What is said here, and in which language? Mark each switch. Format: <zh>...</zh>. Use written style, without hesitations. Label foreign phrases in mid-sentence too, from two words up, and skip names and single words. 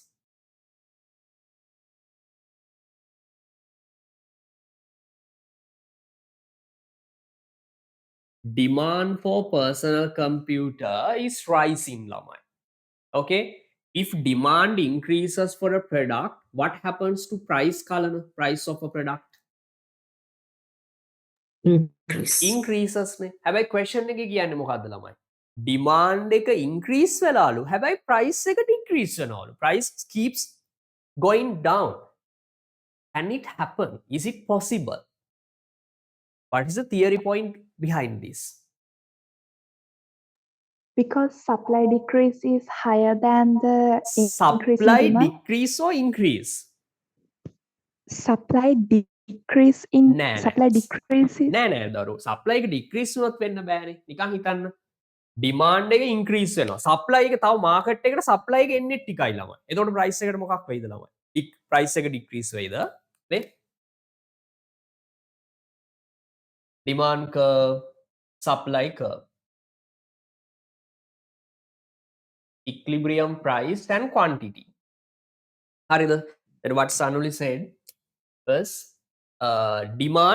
<en>Demand for personal computer is rising lamai. Okay, if demand increases for a product, what happens to price kalana? Price of a product increases ne.</en> <si>Habai question එක කියන්නේ මොකද්ද ළමයි? Demand එක increase වෙලාලු. හැබැයි price එක decrease වෙනවලු.</si> <en>Price keeps going down. Can it happen? Is it possible? What is the theory point behind this? Because supply decrease is higher than the increase in Supply demand. decrease or increase? Supply decrease in</en> <si>නෑ</si> <en>supply decrease is</en> <si>නෑ දරු. supply එක decrease වුණොත් වෙන්න බෑනේ. නිකන් හිතන්න. demand එක increase වෙනවා. supply එක තව market එකට supply එක එන්නේ ටිකයි ළමයි. එතකොට price එකට මොකක් වෙයිද ළමයි? price එක decrease වෙයිද? නේ?</si> <en>demand curve, supply curve, equilibrium price and quantity.</en> <si>හරිද?</si> <en>Then what Sanuli said was demand.</en>